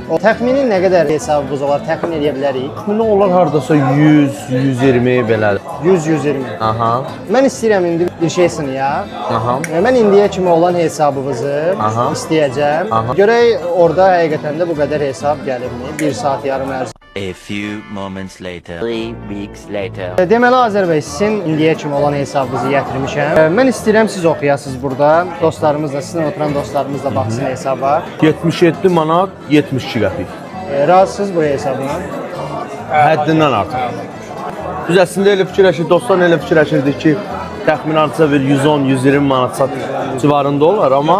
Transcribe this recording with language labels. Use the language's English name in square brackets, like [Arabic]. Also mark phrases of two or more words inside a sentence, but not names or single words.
[Azerbaijani] O təxmini nə qədər hesabımız olar, təxmin edə bilərik? Bunu onlar hardasa 100-120 belədir. 100-120. Aha, Mən istəyirəm indi bir şey sınayaq. aha. Mən indiyə kimi olan hesabımızı Aha. istəyəcəm. Aha. Görək orada həqiqətən də bu qədər hesab gəlirmi? 1 saat yarım ərzində. [English] A few moments later. 3 weeks later. [Azerbaijani] Deməli Azər bəy, sizin indiyə kimi olan hesabınızı gətirmişəm. Mən istəyirəm siz oxuyasınız burada. Dostlarımız da, sizin oturan dostlarımız da baxsın hesaba. 77 manat 72 qəpik. Razısınız bu hesabına? Həddindən artıq. Biz əslində elə fikirləşir, dostlar elə fikirləşirdik ki, təxminən artısa bir 110-120 manat civarında olar, amma